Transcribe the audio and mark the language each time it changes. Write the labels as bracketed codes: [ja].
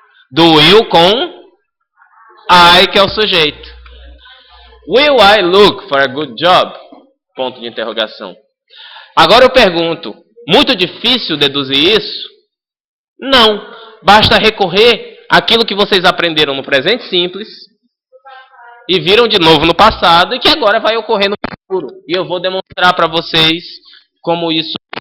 [pt] Do will com I, que é o sujeito. [en] Will I look for a good job? [pt] Ponto de interrogação. Agora eu pergunto, muito difícil deduzir isso? Não. Basta recorrer àquilo que vocês aprenderam no presente simples e viram de novo no passado e que agora vai ocorrer no futuro. E eu vou demonstrar para vocês como isso.